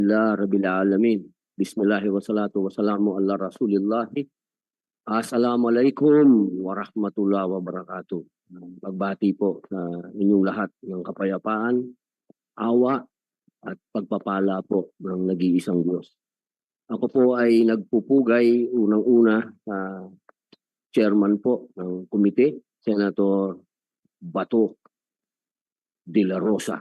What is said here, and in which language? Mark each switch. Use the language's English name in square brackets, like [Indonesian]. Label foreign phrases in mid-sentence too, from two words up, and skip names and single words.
[Arabic] رب العالمين. بسم الله و الصلاة و السلام على رسول الله. السلام عليكم ورحمة الله وبركاته. [Filipino] Pagbati po sa inyong lahat ng kapayapaan, awa at pagpapala po ng nag-iisang Diyos. Ako po ay nagpupugay unang-una sa chairman po ng komite, Senator Bato de la Rosa.